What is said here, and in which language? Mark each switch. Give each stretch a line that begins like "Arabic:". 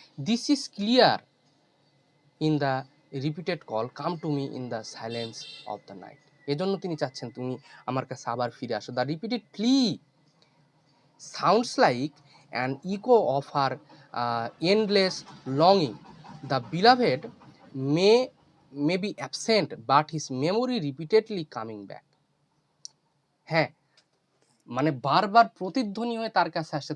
English: This is clear in the repeated call come to me in the silence of the night.
Bangla: এজন্য তিনি চাচ্ছেন তুমি আমার কাছে আবার ফিরে আসো।
English: The repeated plea sounds like an echo of her endless longing. The beloved may be absent, but his memory repeatedly coming back.
Bangla: হ্যাঁ, মানে বারবার প্রতিধ্বনি হয়ে তার কাছে আসছে।